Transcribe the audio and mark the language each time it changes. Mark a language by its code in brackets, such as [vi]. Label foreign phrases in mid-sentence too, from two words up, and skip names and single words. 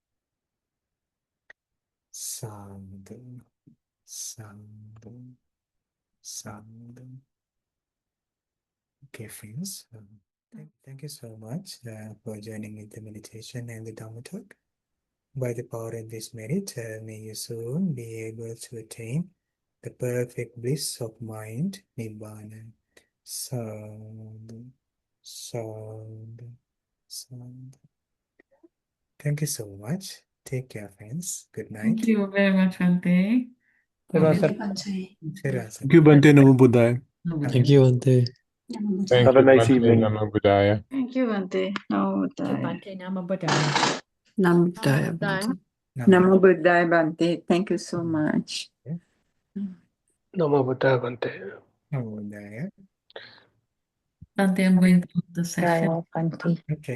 [pi] Sadhu, sadhu, sadhu. [en] Okay, friends. Thank you so much for joining in the meditation and the Dhamma talk. By the power of this merit, may you soon be able to attain the perfect bliss of mind, Nibbana. [pi] Sadhu, sadhu, sadhu. [en] Thank you so much. Take care, friends. Good night. Thank you very much, Bhante. Thank you, [pi] Bhante. Namo Buddhaya. [en] Thank you, Bhante. Have a nice evening. [pi] Namo Buddhaya. [en] Thank you, [pi] Bhante. Namo Buddhaya. Namo Buddhaya. Namo Buddhaya, Bhante. Namo Buddhaya, Bhante. [en] Thank you so much. [pi] Namo Buddhaya, Bhante. Namo Buddhaya. [en] Bhante, I'm going to close the session. Bhante. Okay.